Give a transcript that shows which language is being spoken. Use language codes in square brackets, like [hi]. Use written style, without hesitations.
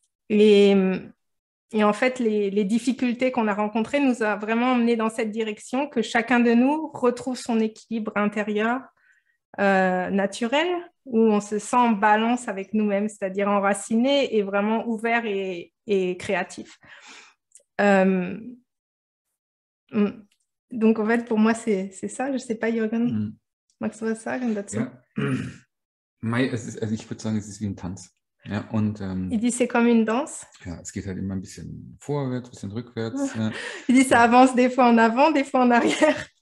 [fr] Et en fait, les difficultés qu'on a rencontrées nous a vraiment emmenés dans cette direction, que chacun de nous retrouve son équilibre intérieur naturel, où on se sent en balance avec nous-mêmes, c'est-à-dire enraciné et vraiment ouvert et créatif. Donc, en fait, pour moi, c'est ça. Je ne sais pas, Jürgen, [de] magst du was sagen dazu? Ja. Also ich würde sagen, es ist wie ein Tanz. Ja, und, [fr] il dit c'est comme une danse. [de] Ja, es geht halt immer ein bisschen vorwärts, ein bisschen rückwärts. Ja. [fr] Il dit ça avance des fois en avant, des fois en arrière.